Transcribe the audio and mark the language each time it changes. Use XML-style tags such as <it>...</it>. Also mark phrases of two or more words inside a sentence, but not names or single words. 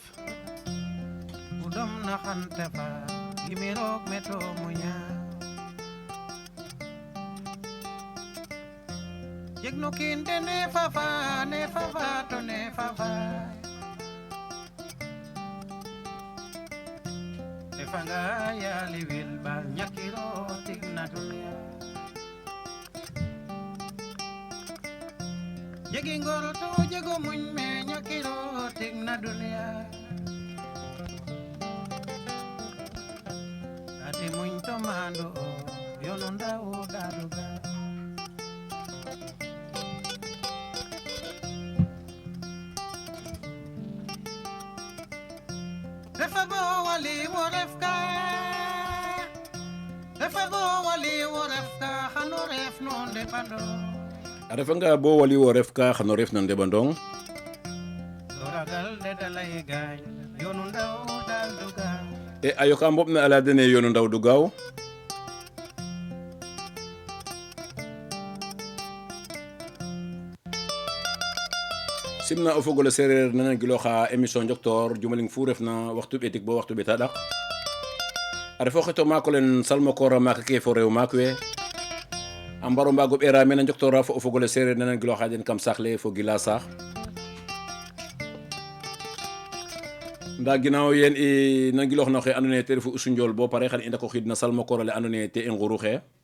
<srr>udom naxante fa gimiroog me to muña jeg no kiin de ne fafa to ne fafa defanga yaali wil ba ñakiro tig na dunya jegi ngor to jego muñ me ñakiro tig na dunya ati muñ to mando yono ndaw daduga refa bo wali wo refka xano ref no ndeɓando a refanga bo wali wo ref ka xano ref no ndeɓandong so ragal de dalay gañ yonu ndaw dal duga e a yoka mboɓ ne ala dene yoonu ndaw du gaaw simna o fogole sereer nana giloxa émission Njoktoor jumaling fu refna waxtu ɓetik bo waxtu ɓeta ɗak ada fo xeto mako len salmo kora maka ke fo rew mako we ambaro mbago ɓeera mena joktora fo o fogole sereer nenen gilo xaden kam saxle fo gila saax nda ginaaw yen i nangiloox no xe andoona yee te refu Youssou Ndiol bo pare xan i ndako xiid na salmo koor ale andoona yee te i nguru xe</srr>